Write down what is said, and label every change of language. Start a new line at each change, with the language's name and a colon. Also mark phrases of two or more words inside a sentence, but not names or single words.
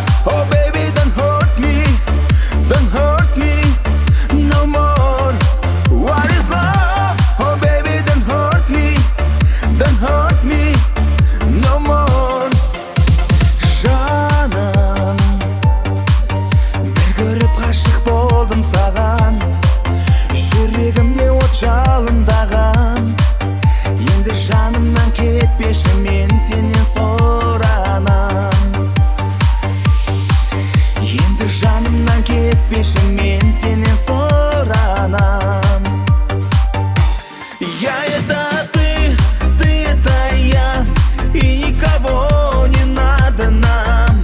English: Oh baby, don't hurt me no more. What is love? Oh baby, don't hurt me no more.
Kazakh: Жаным, бір көріп ғашық болдым саған, жүрегімде от жалындаған. Енді жанымнан кетпеші, мен сенен сұранам. Енді жанымнан кетпеші, мен сенен сұранам.
Russian: Я это ты это я, и никого не надо нам.